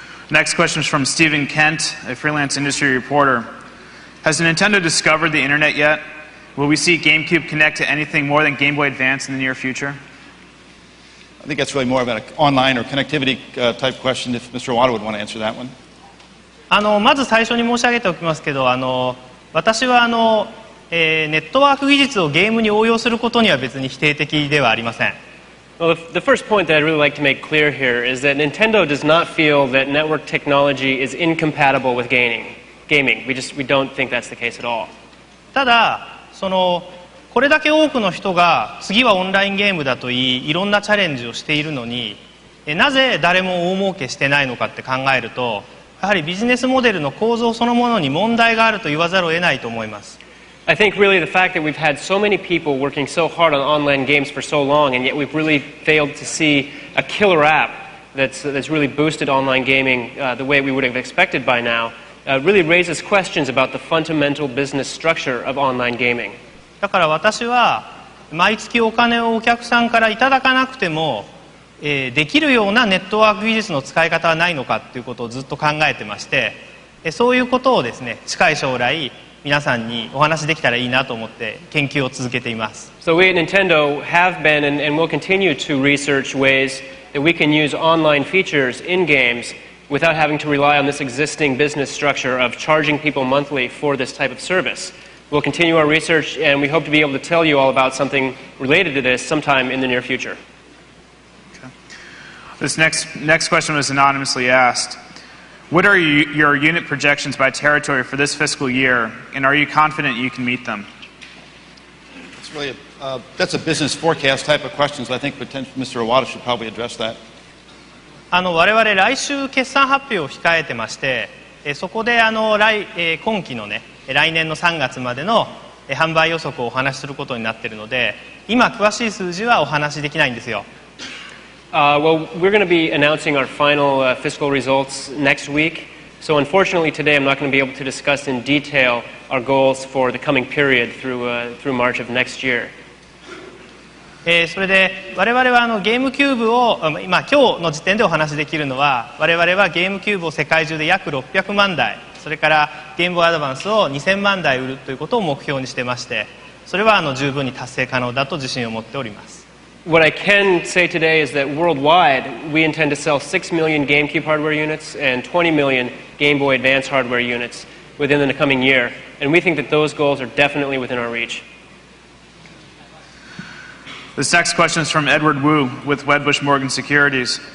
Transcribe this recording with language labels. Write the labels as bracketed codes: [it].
[en] Next question is from Stephen Kent, a freelance industry reporter. Has Nintendo discovered the internet yet? Will we see GameCube connect to anything more than Game Boy Advance in the near future? I think that's really more of an online or connectivity type question, if Mr. Iwata would want to answer that one. [ja] まず最初に申し上げておきますけど、私はネットワーク技術をゲームに応用することには別に否定的ではありません。 [en] Well, the first point that I'd really like to make clear here is that Nintendo does not feel that network technology is incompatible with gaming. We don't think that's the case at all. [ja] ただ、これだけ多くの人が次はオンラインゲームだといい、いろんなチャレンジをしているのに、なぜ誰も大儲けしてないのかって考えると、やはりビジネスモデルの構造そのものに問題があると言わざるを得ないと思います。 [en] I think really the fact that we've had so many people working so hard on online games for so long, and yet we've really failed to see a killer app that's really boosted online gaming the way we would have expected by now, really raises questions about the fundamental business structure of online gaming. [ja] だから私は毎月お金をお客さんからいただかなくても、できるようなネットワーク技術の使い方はないのかということをずっと考えてまして、そういうことをですね、近い将来皆さんにお話しできたらいいなと思って研究を続けています。 [en] So we at Nintendo have been and will continue to research ways that we can use online features in games without having to rely on this existing business structure of charging people monthly for this type of service. We'll continue our research, and we hope to be able to tell you all about something related to this sometime in the near future. Okay. This next question was anonymously asked. What are your unit projections by territory for this fiscal year, and are you confident you can meet them? It's really that's a business forecast type of question, so I think Mr. Iwata should probably address that. [ja] 我々来週決算発表を控えてまして、そこで今期のね、来年の3月までの販売予測をお話しすることになっているので、今詳しい数字はお話しできないんですよ。 [en] Well, we're going to be announcing our final fiscal results next week. So unfortunately today I'm not going to be able to discuss in detail our goals for the coming period through March of next year. [ja] それで我々はゲームキューブを、今日の時点でお話しできるのは、我々はゲームキューブを世界中で約600万台、それからゲームボーイアドバンスを2000万台売るということを目標にしてまして、それは十分に達成可能だと自信を持っております。 [en] What I can say today is that worldwide we intend to sell 6 million GameCube hardware units and 20 million Game Boy Advance hardware units within the coming year, and we think that those goals are definitely within our reach. This next question is from Edward Wu with Wedbush Morgan Securities.